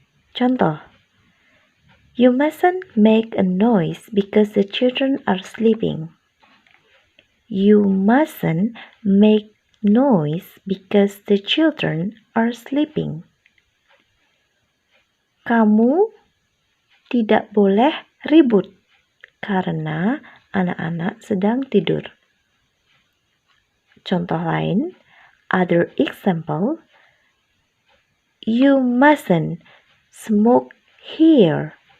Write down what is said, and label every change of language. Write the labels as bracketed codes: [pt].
[en] Contoh, you mustn't make a noise because the children are sleeping. You mustn't make noise because the children are sleeping. [id] Kamu tidak boleh ribut karena anak-anak sedang tidur. Contoh lain, [en] other example, you mustn't smoke here.